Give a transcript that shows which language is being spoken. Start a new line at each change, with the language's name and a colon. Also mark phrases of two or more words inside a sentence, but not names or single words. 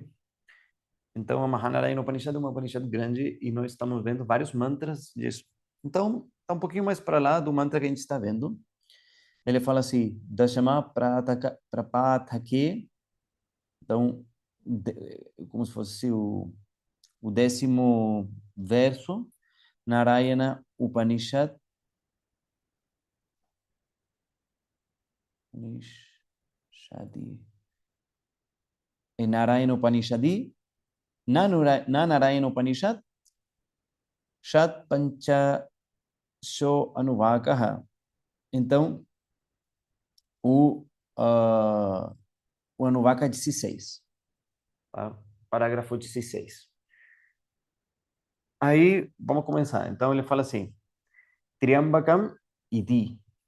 Portuguese: Então, a Mahanarayana Upanishad é uma Upanishad grande e nós estamos vendo vários mantras disso. Então, está um pouquinho mais para lá do mantra que a gente está vendo. Ele fala assim,
Sanskrit: Dashama Prapathake.
Portuguese: Então, como se fosse o 10º verso, Narayana Upanishad. Em Narayana Upanishadi, na Narayana Upanishad,
Sanskrit: Shat Pancha Sho Anuvakaha.
Portuguese: Então, o Anuvaka 16. Tá? Parágrafo 16. Aí, vamos começar. Então, ele fala assim,
Sanskrit: Triambakam Iti.